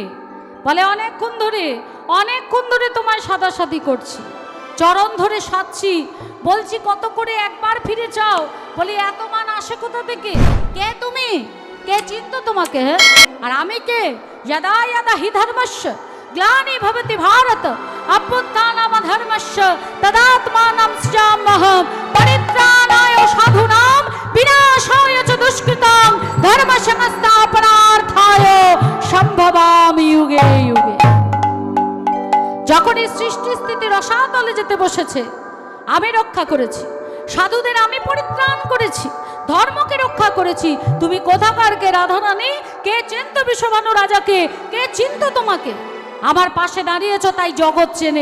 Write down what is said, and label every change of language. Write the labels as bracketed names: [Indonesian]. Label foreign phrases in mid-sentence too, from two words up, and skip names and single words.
[Bangla] বলে অনেকক্ষণ ধরে তোমায় সাদাসাদি করছি, চরণ ধরে সাধছি, বলছি কত করে একবার ফিরে চাও। বলি এত মান আসে কোথা থেকে? কে তুমি? কে চিনত তোমাকে? আর আমি কে? [Sanskrit] যদা যদা হি ধর্মস্য গ্লানি ভবতি ভারত অভ্যুত্থানম ধর্মস্য তদাত্মানম সৃজাম্যহম পরিত্রাণায় সাধুনাম বিনাশায় চ দুষ্কৃতাম ধর্ম সংস্থাপনার্থায় সম্ভবামি যুগে যুগে। [Bangla] যখন এই সৃষ্টি স্থিতি রসাতলে যেতে বসেছে আমি রক্ষা করেছি, সাধুদের আমি পরিত্রাণ করেছি, ধর্মকে রক্ষা করেছি। তুমি কোথাকার কে রাধারানী? কে চিনত বিশ্বভানু রাজাকে? কে চিনত তোমাকে? আমার পাশে দাঁড়িয়েছ তাই জগৎ চেনে।